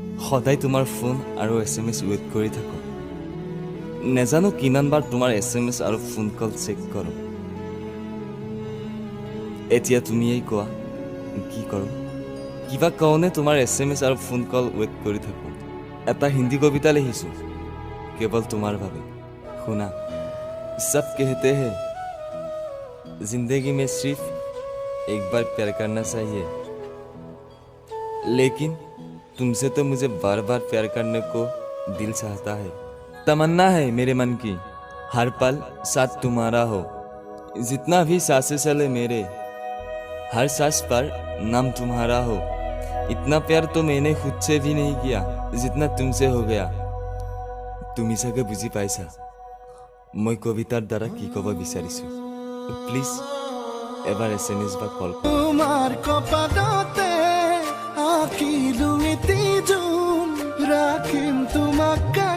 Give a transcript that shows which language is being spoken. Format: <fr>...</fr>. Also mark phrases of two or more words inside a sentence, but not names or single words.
<as>সদায় তোমাৰ ফোন আৰু SMS ৱেইট কৰি থাকো নেজানো কিমানবাৰ তোমাৰ SMS আৰু</as> <en>phone call check</en> <as>কৰোঁ এতিয়া তুমিয়েই কোৱা কি কৰোঁ কিবা কওঁনে তোমাৰ SMS আৰু</as> <en>phone call wait</en> <as>কৰি থাকো এটা হিন্দী কবিতা লিখিছোঁ কেৱল তোমাৰ বাবে শুনা</as> <hi>सब कहते हैं जिंदगी में सिर्फ एक बार प्यार करना चाहिए लेकिन तुमसे तो मुझे बार बार प्यार करने को दिल चाहता है तमन्ना है मेरे मन की हर पल साथ तुम्हारा हो जितना भी सांसें चले मेरे हर सांस पर नाम तुम्हारा हो इतना प्यार तो मैंने खुद से भी नहीं किया जितना तुमसे हो गया</hi> <as>তুমি চাগে বুজি পাইছা মই কবিতাৰ দ্বাৰা কি ক'ব বিচাৰিছো প্লিজ এবাৰ SMS বা কল তোমার কপালতে আঁকিলু ইতি জুন রাখিম তোমাক</as>